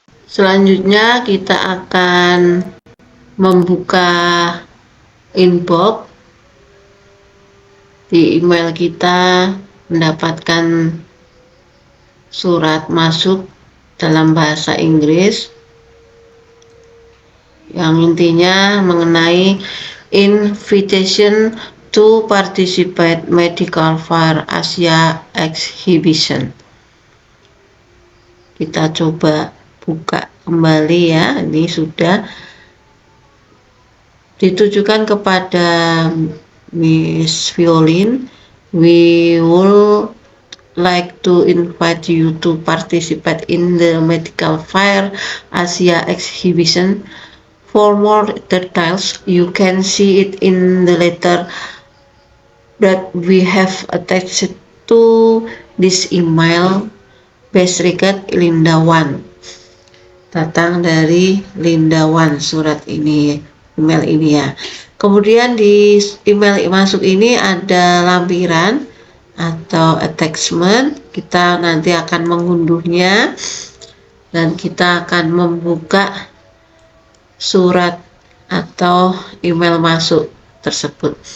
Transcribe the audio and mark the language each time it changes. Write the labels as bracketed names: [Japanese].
[Indonesian] Selanjutnya kita akan membuka inbox di email kita, mendapatkan surat masuk dalam bahasa Inggris yang intinya mengenai [English] invitation to participate medical fair Asia exhibition. [Indonesian] Kita coba buka kembali ya, ini sudah ditujukan kepada Miss Violin. [English] We will like to invite you to participate in the medical fair Asia exhibition. For more details, you can see it in the letter that we have attached to this email. Best regard, Linda Wan. [Indonesian] Datang dari Linda Wan surat ini, email ini ya. Kemudian di email masuk ini ada lampiran atau attachment. Kita nanti akan mengunduhnya dan kita akan membuka surat atau email masuk tersebut.